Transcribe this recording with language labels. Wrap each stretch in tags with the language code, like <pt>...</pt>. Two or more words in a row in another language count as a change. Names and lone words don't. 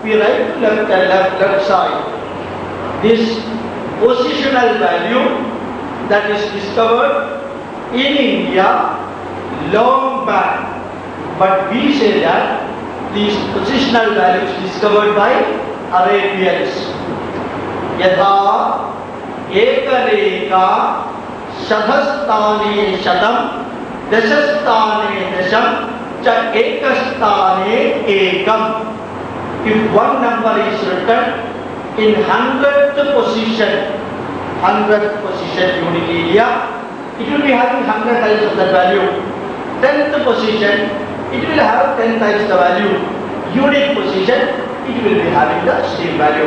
<en>We write left side. This positional value that is discovered in India long back, but we say that these positional values discovered by Arabians.</en> <sa>Yatha ekareka shadhastane shadam dashastane dasham cha ekastane ekam.</sa> <en>If one number is written in 100th position unit area, it will be having 100 times of that value. 10th position, it will have 10 times the value. Unit position, it will be having the same value.</en>